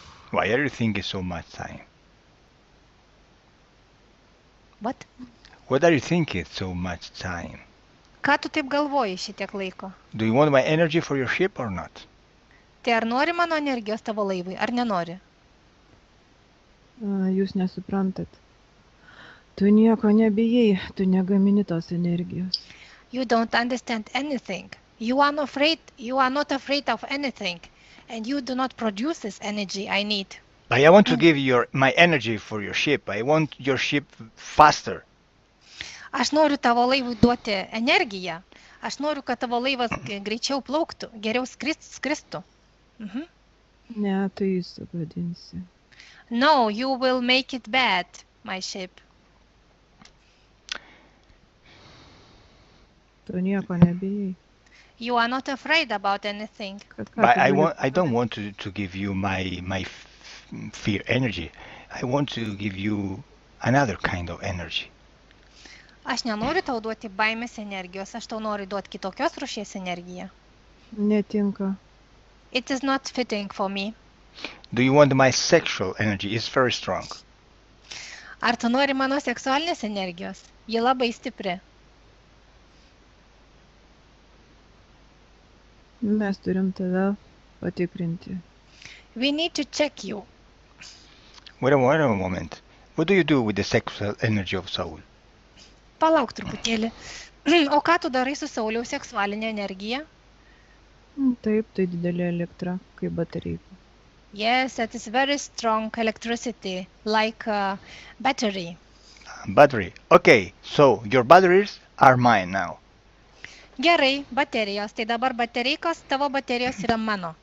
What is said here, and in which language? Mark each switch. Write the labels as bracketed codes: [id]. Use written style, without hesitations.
[en] Why are you thinking so much time? What? What are you thinking so much time? [lt] Ką tu taip galvoji šitiek laiko? [en] Do you want my energy for your ship or not? [lt] Tai ar nori mano energijos tavo laivui, ar nenori? Jūs nesuprantat. Tu nieko nebijai, tu negamini tos energijos. [en] You don't understand anything. You are not afraid of anything. And you do not produce this energy I need. But I want to give you my energy for your ship. I want your ship faster. [lt] Aš noriu tavo laivui duoti energiją. Aš noriu, kad tavo laivas greičiau plauktų, geriau skristų. Mhm. Ne, tu jį sugadinsi. [en] No, you will make it bad, my ship. [lt] Tu nieko nebijai. [en] You are not afraid about anything. [lt] Kad ką [en] But [lt] tu gali [en] I don't want to give you my fear energy. I want to give you another kind of energy. [lt] Aš nenoriu tau duoti baimės energijos, aš tau noriu duoti kitokios rūšies energiją. Netinka. [en] It is not fitting for me. Do you want my sexual energy? It's very strong. [lt] Ar tu nori mano seksualinės energijos? Ji labai stipri. Mes turim tave patikrinti. [en] We need to check you. Wait a moment. What do you do with the sexual energy of Saul? [lt] Palauk truputėlį. O ką tu darai su Sauliaus seksualinė energija? Taip, tai didelė elektra, kaip baterija. [en] Yes, that is very strong electricity, like a battery. Battery. Okay, so your batteries are mine now. [lt] Gerai, baterijos. Tai dabar baterijos, tavo baterijos yra mano.